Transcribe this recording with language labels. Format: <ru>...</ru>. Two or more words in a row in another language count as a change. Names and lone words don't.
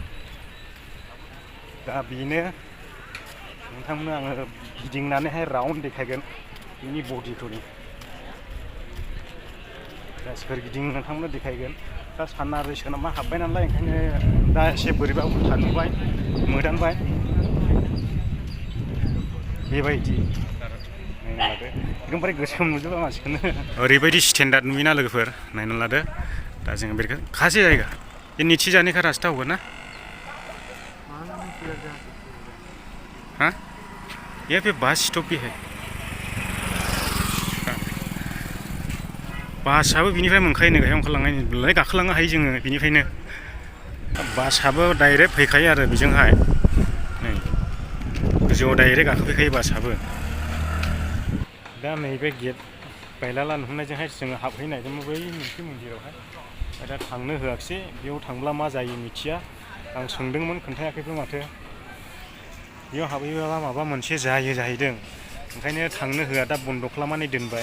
<brx>दा बेनो नोंथांमोननो आङो गिदिंनानैहाय राउन्ड देखायगोन बेनि बडिखौनो दा सोरगिदिं नोंथांमोननो देखायगोन दा सानना ओरै सोनाबा हाबबाय नालाय ओंखायनो दा एसे बोरैबा उल्था नुबाय मोदानबाय बेबायदि नायना लादो एकदमबारे गोसोम नुजोबा मानसिखौनो ओरैबायदि स्टेन्डार्ड नुयोना लोगोफोर नायना लादो दा जोङो बेखौ खासे जायगा</brx> <hi>ये नीचे जाने का रास्ता होगा ना हाँ ये पे बस स्टॉप भी है</hi> <brx>बासाबो बिनिफ्राय मोनखायो नै गाहायाव ओंखारलांनाय गाखोलांनो हायो जोङो बिनिफ्रायनो बासाबो डाइरेक्ट फैखायो आरो बेजोंहाय नै गोजौआव डाइरेक्ट गाखोफैखायो बासाबो दा नैबे गेट बायलाला नुहुरनायजोंहाय जोङो हाबहैनो नागिरदोंमोन बै मोनसे मन्दिरावहाय दा थांनो होआखिसै बेयाव थांब्ला मा जायो मिथिया आं सोंदोंमोन खोन्थायाखैबो माथो बेयाव हाबहैब्ला माबा मोनसे जायो जाहैदों ओंखायनो थांनो होआ दा बन्द' खालामनानै दोनबाय</brx>